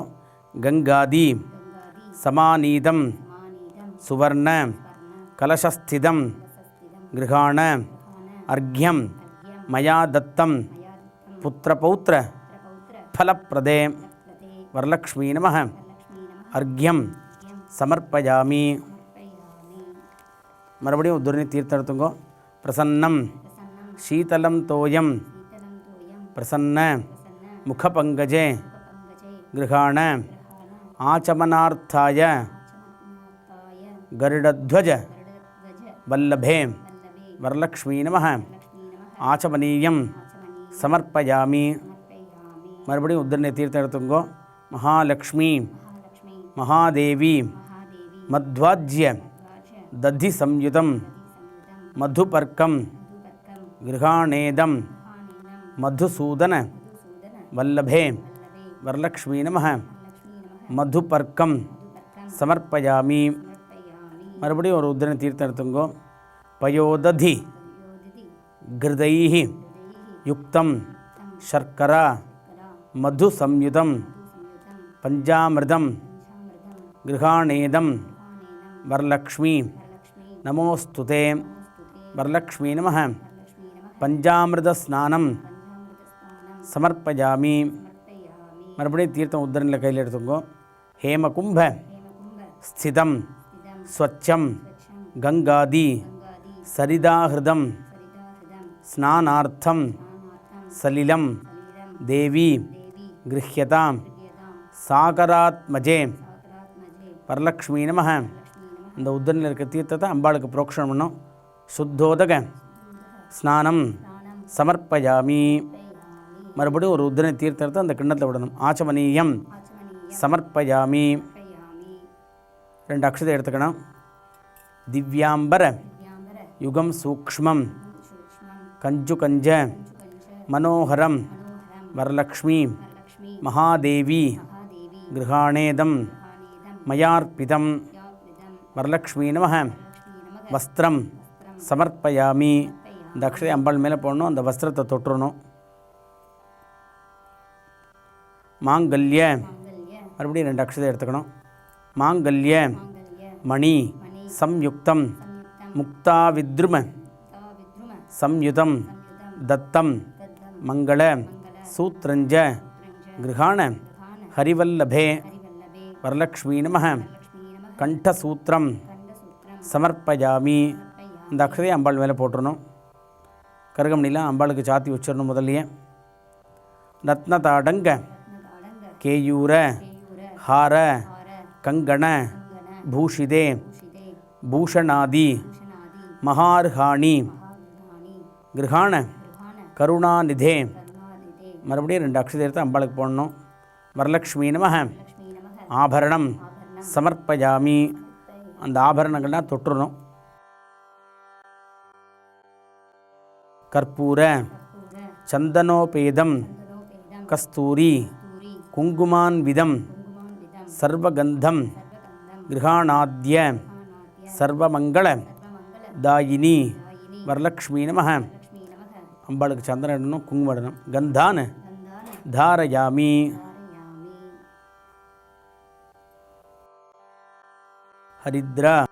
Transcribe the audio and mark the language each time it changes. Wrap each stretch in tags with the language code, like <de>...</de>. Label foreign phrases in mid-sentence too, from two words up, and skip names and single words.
<sa>गङ्गादि समानीतं सुवर्ण कलशस्थितं गृहाण अर्घ्यं मया दत्तं पुत्रपौत्र फलप्रदे वरलक्ष्मी नमः. अर्घ्यं समर्पयामि.</sa> <ta>மறுபடியும் உத்தரணி தீர்த்தம் எடுத்துங்கோ.</ta> <sa>பிரசன்னம் शीतलं तोयं प्रसन्न मुखपङ्कजे गृहाण आचमनार्थाय गरुडध्वज वल्लभे वरलक्ष्मी नमः आचमनीयं समर्पयामि</sa> <ta>மறுபடியும் உத்தரனை தீர்த்தம் எடுத்துங்கோ</ta> <sa>महालक्ष्मी महादेवी मध्वाज्य दधि संयुतं मधुपर्कं गृहाणेदं मधुसूदन वल्लभे वरलक्ष्मी नमः मधुपर्कं समर्पयामि</sa> <ta>மறுபடியும் ஒரு உத்தரனை தீர்த்தம் எடுத்துங்கோ</ta> <sa>पयोदधि घृदैः युक्तं शर्करा मधुसंयुतं पंचामृतं गृहाणेदं वरलक्ष्मी नमोस्तुते वरलक्ष्मी नमः पंचामृतस्नानं समर्पयामि</sa> <ta>மறுபடியும் தீர்த்தம் உத்தரனில் கையில் எடுத்துங்கோ</ta> <sa>हेमकुंभ स्थितं स्वच्छं गंगादि सरिदाहृदं स्नानार्थं सलिलं देवी गृह्यतां सागरात्मजे वरलक्ष्मी नमः</sa> <ta>இந்த உத்தரனில் இருக்க தீர்த்தத்தை அம்பாளுக்கு புரோக்ஷணம் பண்ணோம்</ta> <sa>शुद्धोदक स्नानं समर्पयामि</sa> <ta>மறுபடியும் ஒரு உத்தரணி தீர்த்தத்தை அந்த கிண்ணத்தில் விடணும்</ta> <sa>आचमनीयं समर्पयामि</sa> <ta>2 அக்ஷதை எடுத்துக்கணும்</ta> <sa>दिव्याम्बर युगं सूक्ष्मं कञ्चुकञ्च मनोहरम वरलक्ष्मी महादेवी गृहाणेदं मयार्पितं वरलक्ष्मी नमः वस्त्रं समर्पयामि</sa> <ta>இந்த அக்ஷதை அம்பாள் மேலே போடணும் அந்த வஸ்திரத்தை தொட்டுறணும்</ta> <sa>மாங்கல்ய</sa> <ta>மறுபடியும் 2 அக்ஷதை எடுத்துக்கணும்</ta> <sa>माङ्गल्य मणि संयुक्तं मुक्ताविद्रुम संयुतं दत्तं मंगल सूत्रंज गृहाण हरिवल्लभे वरलक्ष्मी नमः कंठसूत्रं समर्पयामि</sa> <ta>இந்த அக்ஷதையை அம்பாள் மேலே போட்டுறணும் கருகமணிலாம் அம்பாளுக்கு சாத்தி வச்சிடணும் முதல்லையே</ta> <sa>रत्नताटङ्क केयूर हार कंगण भूषिदे भूषणादि महार्हाणि गृहाण करुणानिधे</sa> <ta>மறுபடியும் 2 அக்ஷதை எடுத்து அம்பாளுக்கு போடணும்</ta> <sa>वरलक्ष्मी नमः आभरणं समर्पयामि</sa> <ta>அந்த ஆபரணங்கள்லாம் தொட்டுறணும்</ta> <sa>कर्पूर चन्दनोपेतं कस्तूरी कुङ्कुमान्वितं सर्वगन्धं गृहाणाद्य सर्वमङ्गल दायिनि वरलक्ष्मी नमः</sa> <ta>அம்பாளுக்கு சந்தனம் இடணும் குங்குமம் இடணும்</ta> <sa>गन्धान् धारयामि हरिद्रा</sa>